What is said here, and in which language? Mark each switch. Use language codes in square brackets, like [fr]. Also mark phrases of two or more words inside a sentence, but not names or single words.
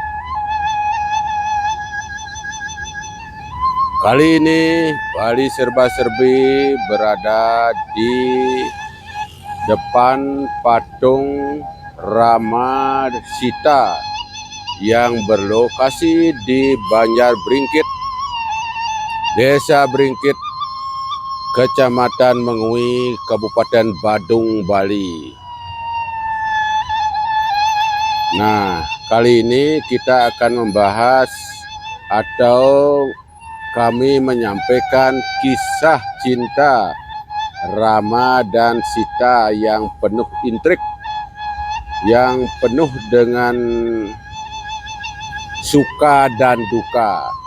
[id] Kali ini Bali Serba-Serbi berada di depan patung Rama Sita yang berlokasi di Banjar Bringkit, Desa Bringkit, Kecamatan Mengui, Kabupaten Badung, Bali. Nah, kali ini kita akan membahas atau kami menyampaikan kisah cinta Rama dan Sita yang penuh intrik, yang penuh dengan suka dan duka.